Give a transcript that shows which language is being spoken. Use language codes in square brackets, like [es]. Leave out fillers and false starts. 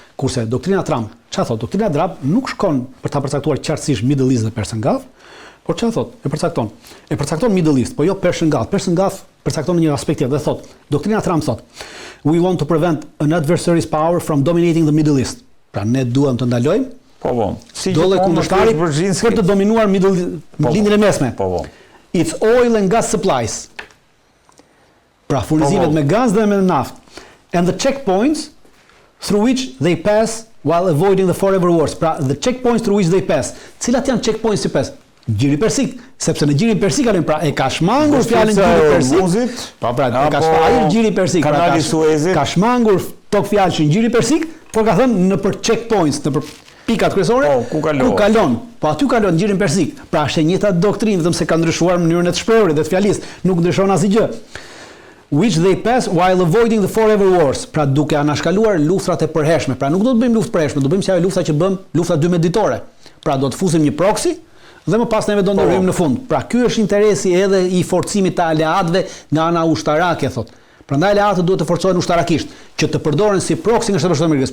[sq] Kurse doktrina Trump, çfarë thotë? Doktrina Trump nuk shkon për ta përcaktuar qartësisht Middle East dhe Persian Gulf, por çfarë thotë? E përcakton Middle East, po jo Persian Gulf. Persian Gulf përcakton në një aspekt tjetër dhe thotë, doktrina Trump thotë, [en] we want to prevent an adversary's power from dominating the Middle East. [sq] Pra ne duam të ndalojmë si dole kundërshtarit për të dominuar lindjen e mesme. [en] Its oil and gas supplies. [sq] Pra furnizimet me gaz dhe me naftë. [en] And the checkpoints through which they pass while avoiding the forever wars. Pra, the checkpoints through which they pass. [sq] Cilat janë checkpoints që pass? Gjiri persik, sepse në gjirin persik pra e ka shmangur fjalën gjiri persik. Pra e ka shmangur gjiri persik, kanali Suezit. Ka shmangur tok fjalë që gjiri persik, por ka thënë në për checkpoints, në për pikat kryesore, ku kalon. Po aty kalon gjirin persik. Pra është e njëjta doktrinë, vetëm se ka ndryshuar mënyrën e të shprehurit dhe të fjalisë, nuk ndryshon asgjë. [en] Which they pass while avoiding the forever wars. [sq] Pra duke anashkaluar luftrat e përhershme. Pra nuk do të bëjmë luftë përhershme, do bëjmë si ajo lufta që bëm, lufta 12 ditore. Pra do të fusim një proxy dhe më pas neve do ndërhyjmë në fund. Pra ky është interesi edhe i forcimit të aleatëve nga ana ushtarake, thotë. Prandaj aleatët duhet të forcohen ushtarakisht, që të përdoren si proxy nga Shteti i Amerikës.